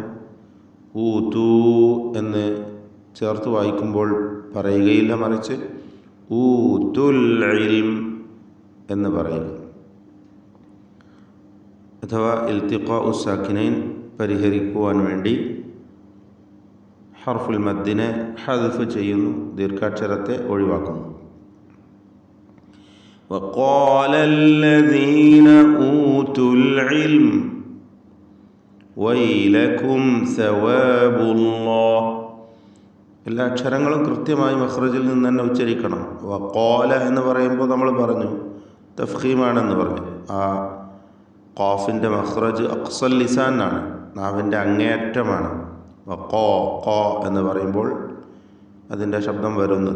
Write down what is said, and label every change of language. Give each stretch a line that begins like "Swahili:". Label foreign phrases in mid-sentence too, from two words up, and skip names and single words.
Malayalam: ഊതൂ എന്ന് ചേർത്ത് വായിക്കുമ്പോൾ പറയുകയില്ല, മറിച്ച്
Arabic: أوتوا العلم
Malayalam: എന്ന് പറയുക. അഥവാ
Arabic: التقاء الساكنين
Malayalam: പരിഹരിക്കുവാൻ വേണ്ടി ഹർഫുൽ മദ്ദിനെ ഹദ്ഫ് ചെയ്യുന്നു, ദീർഘാക്ഷരത്തെ ഒഴിവാക്കുന്നു.
Arabic: وقال الذين أوتوا العلم ويلكم ثواب الله.
Malayalam: എല്ലാ അക്ഷരങ്ങളും കൃത്യമായി മഖ്റജിൽ നിന്ന് തന്നെ ഉച്ചരിക്കണം. വഖാല എന്ന് പറയുമ്പോൾ നമ്മൾ പറഞ്ഞു തഫ്ഖീമാണെന്ന് പറഞ്ഞു. ആ ഖാഫിൻ്റെ മഖ്റജ് അഖ്സൽ ലിസാനാണ്, നാവിൻ്റെ അങ്ങേയറ്റമാണ്. വഖാ ഖാ എന്ന് പറയുമ്പോൾ അതിൻ്റെ ശബ്ദം വരുന്നത്.